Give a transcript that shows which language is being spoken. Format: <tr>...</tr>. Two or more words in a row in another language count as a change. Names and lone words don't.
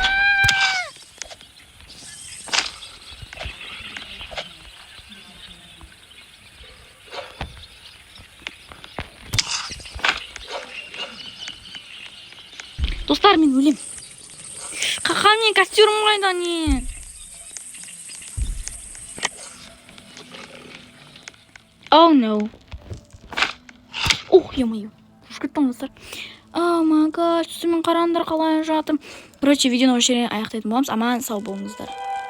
<kk>Достар, мен өлем. Қақам, мен костюрім қайда не?</kk> <en>Oh no. Ух, ё-моё. Шүкірттіңіздер. Oh my gosh,</en> <kk>түсімін қараңдар қалай жатым. Короче, видеоны осы жерден аяқтайтын боламыз. Аман сау болыңыздар.</kk>